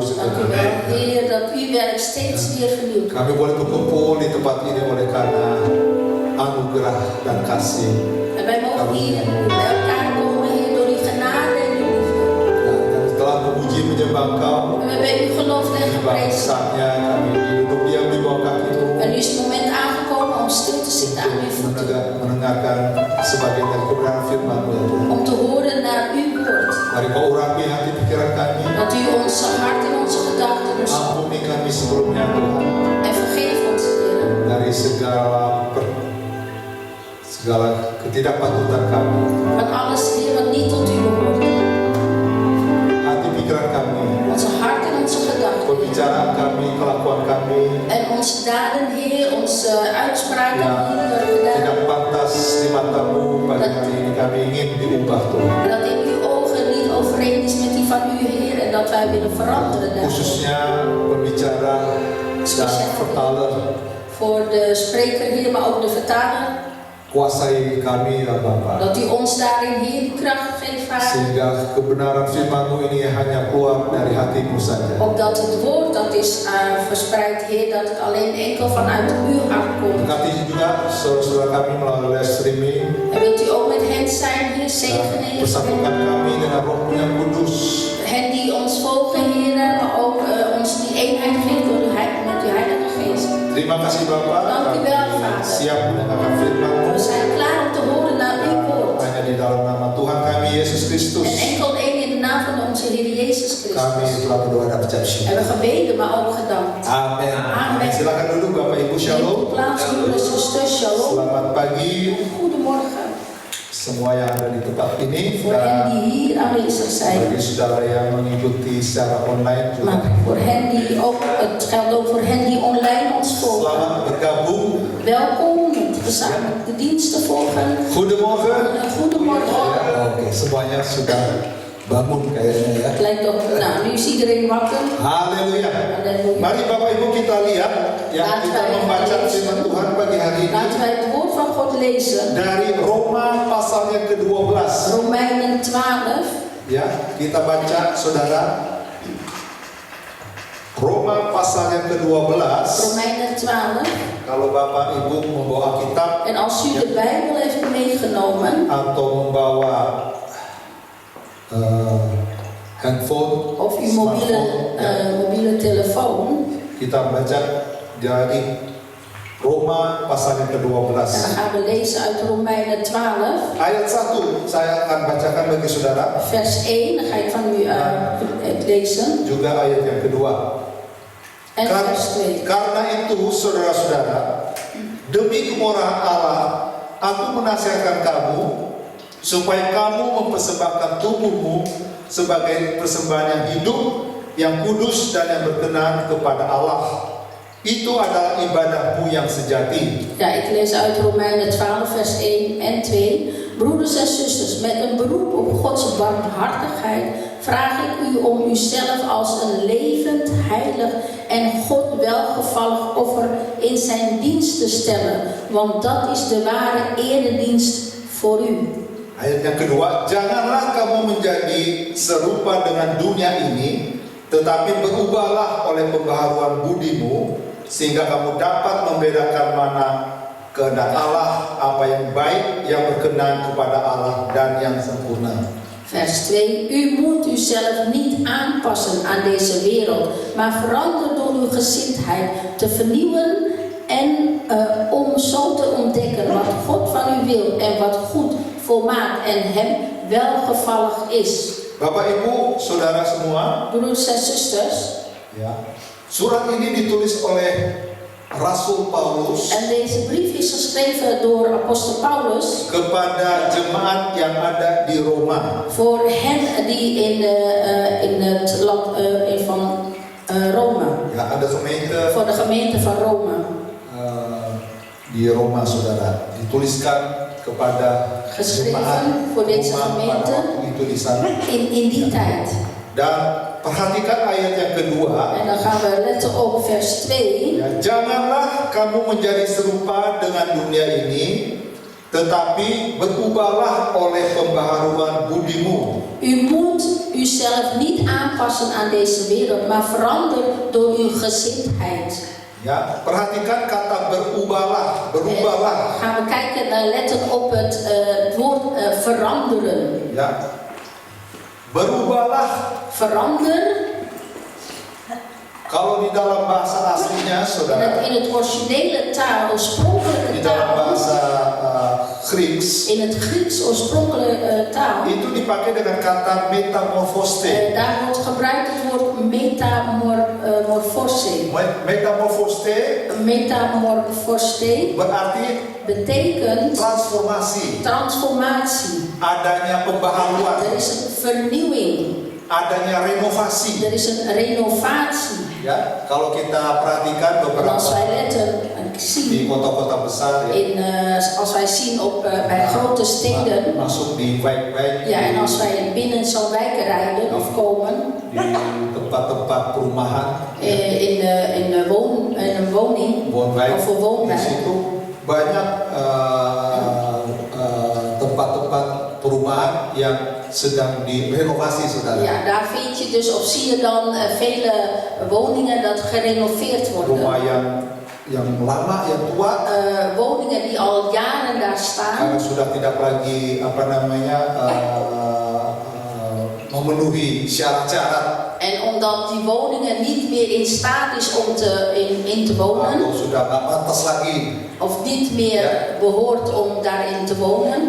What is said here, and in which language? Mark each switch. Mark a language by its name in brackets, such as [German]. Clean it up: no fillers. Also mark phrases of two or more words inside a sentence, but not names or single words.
[Dutch] Dank [Indonesian] setiap [Dutch] u wel, [Indonesian] hari. [Dutch] Heer, dat uw werk steeds weer vernieuwd wordt. [Indonesian] Kami boleh berkumpul di tempat ini oleh karena anugerah dan kasih. [Dutch] En wij mogen hier bij elkaar komen, Heer, door uw genade en uw liefde. [Indonesian] Dan telah memuji menyembah Engkau. [Dutch] En we hebben u geloofd en [Indonesian] Tiba [Dutch] geprezen. [Indonesian] saatnya kami duduk diam di bawah kaki-Mu [Dutch] En nu is het moment aangekomen om stil te zitten aan uw voeten. [Indonesian] mendengarkan sebagian dari kebenaran firman-Mu ya Tuhan. [Dutch] Om te horen naar uw woord. [Indonesian] Mari Kau urapi hati pikiran kami. [Dutch] Dat u onze hart en onze gedachten rust. [Indonesian] Ampuni kami sebelumnya Tuhan [Dutch] En vergeef ons, Heer. [Indonesian] dari segala ketidakpatutan kami. [Dutch] Van alles, Heer, wat niet tot u behoort. [Indonesian] Hati pikiran kami, [Dutch] Onze hart en onze gedachten. [Indonesian] pembicaraan kami, kelakuan kami [Dutch] En onze daden, Heer, onze uitspraken [Indonesian] yang [Dutch] die we hebben gedaan. [Indonesian] tidak pantas di mata-Mu pada hari ini kami ingin diubah Tuhan. [Dutch] Dat in uw ogen niet overeen is met die van u, Heer, en dat wij willen veranderen daarin. [Indonesian] Khususnya pembicara dan vertaler. [Dutch] Voor de spreker, Heer, maar ook de vertaler. [Indonesian] Kuasai kami ya Bapa. [Dutch] Dat u ons daarin, Heer, die kracht geeft, Vader. [Indonesian] Sehingga kebenaran firman-Mu ini hanya keluar dari hati-Mu saja. [Dutch] Opdat het woord dat is verspreid, Heer, dat het alleen enkel vanuit uw hart komt. [Indonesian] Berkati juga saudara-saudara kami melalui [English] live streaming. [Dutch] En wilt u ook met hen zijn, Heer, zegenen, Heer. [Indonesian] Persatukan kami dengan Roh-Mu yang kudus. [Dutch] Hen die ons volgen, Heer, maar ook ons die eenheid geeft door met uw Heilige Geest. [Indonesian] Terima kasih Bapak. [Dutch] Dank u wel, [Indonesian] Kami [Dutch] Vader. [Indonesian] siap mendengarkan firman-Mu. [Dutch] We zijn klaar om te horen naar uw woord. [Indonesian] Hanya di dalam nama Tuhan kami Yesus Kristus. [Dutch] En enkel één in de naam van onze Heer Jezus [Indonesian] Kami [Dutch] Christus. [Indonesian] telah berdoa dan ucap [Dutch] We [Indonesian] syukur. [Dutch] hebben gebeden, maar ook gedankt. [Indonesian] Amin. [Dutch] Amen. [Indonesian] Silakan duduk Bapak Ibu, shalom. [Dutch] Neem plaats, broeders en zusters, shalom. [Indonesian] Selamat pagi [Dutch] Goedemorgen. [Indonesian] semua yang ada di tempat ini [Dutch] Voor hen [Indonesian] dan [Dutch] die hier aanwezig zijn. [Indonesian] bagi saudara yang mengikuti secara online juga. [Dutch] Maar voor hen die ook, het geldt ook voor hen die online ons volgen. [Indonesian] Selamat bergabung. [Dutch] Welkom met gezamenlijk de diensten volgen. Goedemorgen. Goedemorgen. [Indonesian] Ya, oke, semuanya sudah bangun kayaknya ya. [Dutch] Het lijkt op, nou, nu is iedereen wakker. [Indonesian] Haleluya. [Dutch] Halleluja. [Indonesian] Mari Bapak Ibu kita lihat yang [Dutch] Laten [Indonesian] kita [Dutch] wij [Indonesian] membaca [Dutch] lezen. [Indonesian] firman Tuhan pagi hari ini [Dutch] Laten wij het woord van God lezen. [Indonesian] dari Roma pasal yang ke-12. [Dutch] Romeinen 12. [Indonesian] Ya, kita baca saudara. Roma pasal yang ke-12. [Dutch] Romeinen 12. [Indonesian] Kalau Bapak Ibu membawa kitab [Dutch] En als u de Bijbel heeft meegenomen, [Indonesian] atau membawa handphone, [Dutch] of uw mobiele telefoon, [Indonesian] kita baca dari Roma pasal yang ke-12. [Dutch] dan dan gaan we lezen uit Romeinen 12, [Indonesian] Ayat 1 saya akan bacakan bagi saudara. [Dutch] vers 1. Dan ga ik van u lezen. [Indonesian] Juga ayat yang kedua. [Dutch] En vers 2. [Indonesian] Karena itu saudara-saudara, demi kemurahan Allah, aku menasihatkan kamu supaya kamu mempersembahkan tubuhmu sebagai persembahan yang hidup, yang kudus dan yang berkenan kepada Allah. Itu adalah ibadahmu yang sejati. [Dutch] Ja, ik lees uit Romeinen 12, vers 1 en 2. Broeders en zusters, met een beroep op Gods barmhartigheid vraag ik u om uzelf als een levend, heilig en God welgevallig offer in zijn dienst te stellen. Want dat is de ware eredienst voor u. [Indonesian] Ayat yang kedua, janganlah kamu menjadi serupa dengan dunia ini, tetapi berubahlah oleh pembaharuan budimu, sehingga kamu dapat membedakan mana kehendak Allah, apa yang baik, yang berkenan kepada Allah, dan yang sempurna. [Dutch] Vers 2. U moet uzelf niet aanpassen aan deze wereld, maar verander door uw gezindheid te vernieuwen en om zo te ontdekken wat God van u wil en wat goed, volmaakt en hem welgevallig is. [Indonesian] Bapak Ibu, saudara semua, [Dutch] Broeders en zusters, [Indonesian] ya, surat ini ditulis oleh Rasul Paulus [Dutch] en deze brief is geschreven door apostel Paulus [Indonesian] kepada jemaat yang ada di Roma. [Dutch] voor hen die in het land van Rome, [Indonesian] Ya, ada gemeente [Dutch] voor de gemeente van Rome. [Indonesian] di Roma, saudara, dituliskan kepada [Dutch] Geschreven [Indonesian] jemaat [Dutch] voor deze [Indonesian] Roma [Dutch] gemeente [Indonesian] pada waktu itu di sana. [Dutch] in die tijd. [Indonesian] Dan perhatikan ayat yang kedua. [Dutch] En dan gaan we letten op vers 2. [Indonesian] Ya, janganlah kamu menjadi serupa dengan dunia ini, tetapi berubahlah oleh pembaharuan budimu. [Dutch] U moet uzelf niet aanpassen aan deze wereld, maar verander door uw gezindheid. [Indonesian] Ya, perhatikan kata berubahlah, berubahlah. [Dutch] Gaan we kijken naar letten op het woord veranderen. [Indonesian] Ya, berubahlah. [Dutch] Verander. [Indonesian] Kalau di dalam bahasa aslinya, saudara, [Dutch] In het originele taal, oorspronkelijke [Indonesian] di dalam [Dutch] taal, [Indonesian] bahasa Grieks, [Dutch] in het Grieks oorspronkelijke taal, [Indonesian] itu dipakai dengan kata metamorphose. [Dutch] daar wordt gebruikt het woord metamorfose. [Indonesian] Metamorphose [Dutch] Metamorfose [Indonesian] berarti [Dutch] betekent [Indonesian] transformasi, adanya pembaharuan, [Dutch] er is een vernieuwing, [Indonesian] adanya renovasi. [Dutch] er is een renovatie. [Indonesian] Ya, kalau kita perhatikan [Dutch] En als [Indonesian] beberapa [Dutch] wij letten en [Indonesian] di [Dutch] zien. [Indonesian] kota-kota besar ya. [Dutch] Als wij zien bij grote steden. [Indonesian] Masuk di wijk-wijk. [Dutch] Ja, en als wij binnen zo'n wijk rijden of komen. [Indonesian] Di tempat-tempat perumahan. [Dutch] In een woning. Woonwijk. Of een [Indonesian] Di [Dutch] woonwijk. [Indonesian] situ banyak tempat-tempat perumahan yang sedang direnovasi, saudara. [Dutch] Ja, daar vind je dus, of zie je dan vele woningen dat gerenoveerd worden. [Indonesian] Rumah yang lama, yang tua. [Dutch] Woningen die al jaren daar [Indonesian] Karena [Dutch] staan. [Indonesian] sudah tidak lagi memenuhi syarat-syarat. [Dutch] En omdat die woningen niet meer in staat is om in te wonen. [Indonesian] Atau sudah nggak pantas lagi. [Dutch] Of niet meer behoort om daarin te wonen.